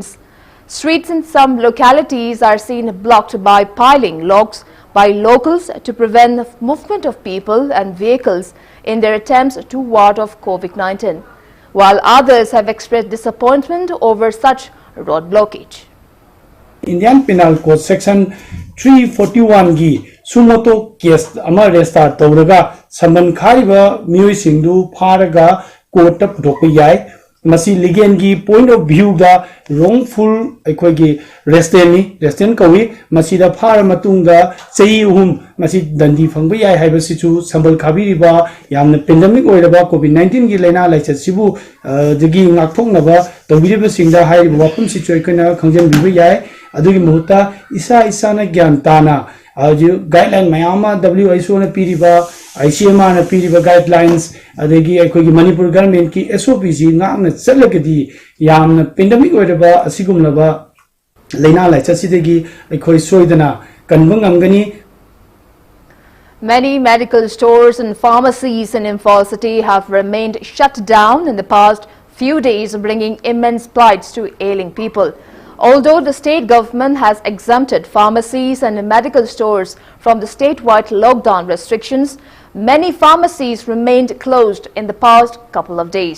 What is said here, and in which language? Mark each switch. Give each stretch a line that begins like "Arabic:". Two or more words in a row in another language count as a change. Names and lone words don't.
English: Streets in some localities are seen blocked by piling logs by locals to prevent the movement of people and vehicles in their attempts to ward off COVID-19, while others have expressed disappointment over such road blockage.
Manipuri: Indian Penal Code Section 341 gi sumoto case ama restart tawraga saman khariba miyoi singdu pharaga court ta putokpa yai masi legal gi
English: point of view
Manipuri: da wrongful ekhoi gi restraint kawi masi da phara matunga chei hum masi dandi phangba yai haiba sichu sambal khabi riba yamna pandemic oiraba covid 19 gi laina laichat sibu jigi ngakthokna ba tawiriba singda haiba wapum sichu ekana khangjan biba yai adugi muhuta isa na gyan tana aju guideline mayama WHO na piriba ICMR na piriba guidelines adegi aikogi Manipur government ki SOP ji ngakna chalagadi yamna pandemic oiraba asigumlaba laina laichat sidegi aikoi soidana kanba ngamgani.
English: Many medical stores and pharmacies in Imphal city have remained shut down in the past few days, bringing immense plights to ailing people. Although the state government has exempted pharmacies and medical stores from the statewide lockdown restrictions, many pharmacies remained closed in the past couple of days.